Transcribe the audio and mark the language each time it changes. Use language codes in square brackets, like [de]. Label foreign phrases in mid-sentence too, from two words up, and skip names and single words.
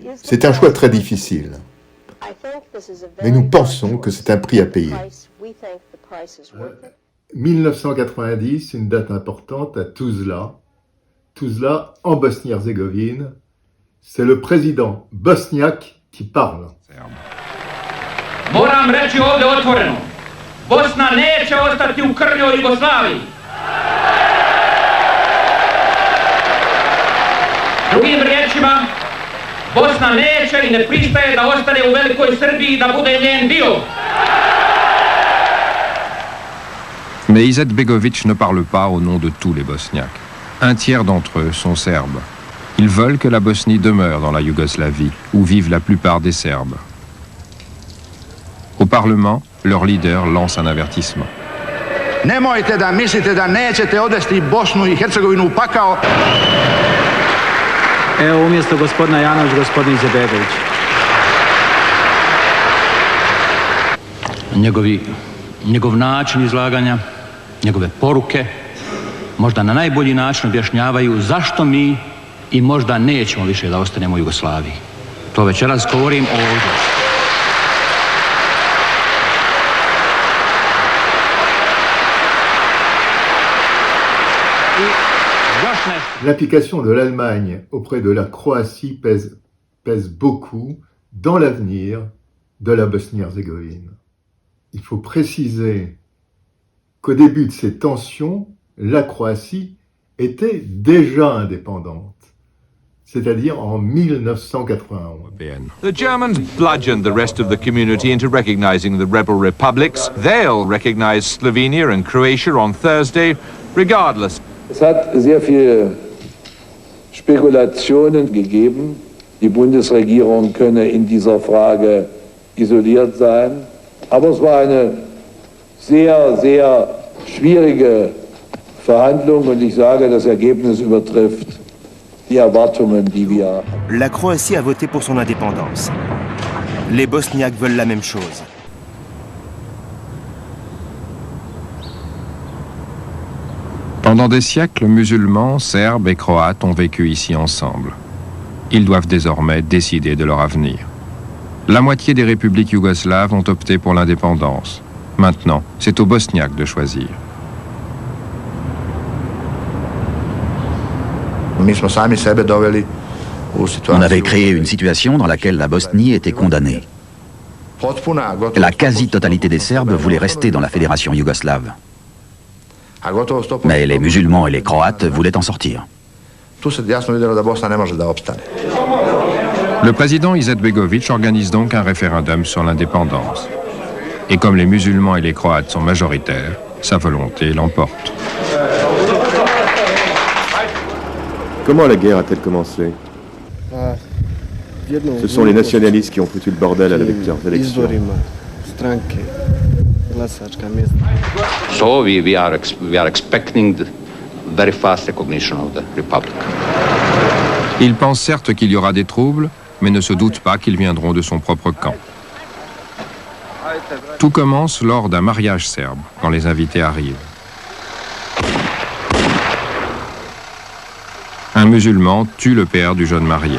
[fr] C'est un choix très difficile. Mais nous pensons que c'est un prix à payer. 1990, une date importante à Tuzla. Tuzla, en Bosnie-Herzégovine. C'est le président bosniaque qui parle. [bs] Moram reći ovdje otvoreno, Bosna neće ostati u krnjoj Jugoslaviji. Drugim riječima, Bosna neće i ne pristaje da ostane u velikoj Srbiji i da bude njen dio. [fr] Mais Izetbegović ne parle pas au nom de tous les Bosniaques. Un tiers d'entre eux sont serbes. Ils veulent que la Bosnie demeure dans la Yougoslavie, où vivent la plupart des Serbes. Au Parlement, leur leader lance un avertissement. [sr] Nemojte da mislite da nećete odvesti Bosnu i Hercegovinu u pakao. Evo umjesto gospodina Janović, gospodin Izetbegović. Njegov način izlaganja, njegove poruke, možda na najbolji način objašnjavaju zašto mi i možda nećemo više da ostanemo u Jugoslaviji. To večeras govorim ovdje. [fr] L'implication de l'Allemagne auprès de la Croatie pèse beaucoup dans l'avenir de la Bosnie-Herzégovine. Il faut préciser qu'au début de ces tensions, la Croatie était déjà indépendante, c'est-à-dire en 1991. [en] The Germans bludgeoned the rest of the community into recognizing the rebel republics. They'll recognize Slovenia and Croatia on Thursday, regardless. [de] Es hat sehr viele Spekulationen gegeben, die Bundesregierung könne in dieser Frage isoliert sein. Aber es war eine sehr, sehr schwierige Verhandlung und ich sage, das Ergebnis übertrifft die Erwartungen, die wir haben. [fr] La Croatie a voté pour son indépendance. Les Bosniaques veulent la même chose. Pendant des siècles, musulmans, serbes et croates ont vécu ici ensemble. Ils doivent désormais décider de leur avenir. La moitié des républiques yougoslaves ont opté pour l'indépendance. Maintenant, c'est aux Bosniaques de choisir. [bs] Mi smo sami sebe doveli [fr] On avait créé une situation dans laquelle la Bosnie était condamnée. La quasi-totalité des Serbes voulaient rester dans la fédération yougoslave. Mais les musulmans et les Croates voulaient en sortir. Le président Izetbegović organise donc un référendum sur l'indépendance. Et comme les musulmans et les Croates sont majoritaires, sa volonté l'emporte. Comment la guerre a-t-elle commencé? Ce sont les nationalistes qui ont foutu le bordel à leurs élections. [en] So we are expecting the very fast recognition of the republic. [fr] Il pense certes qu'il y aura des troubles, mais ne se doute pas qu'ils viendront de son propre camp. Tout commence lors d'un mariage serbe, quand les invités arrivent. Un musulman tue le père du jeune marié.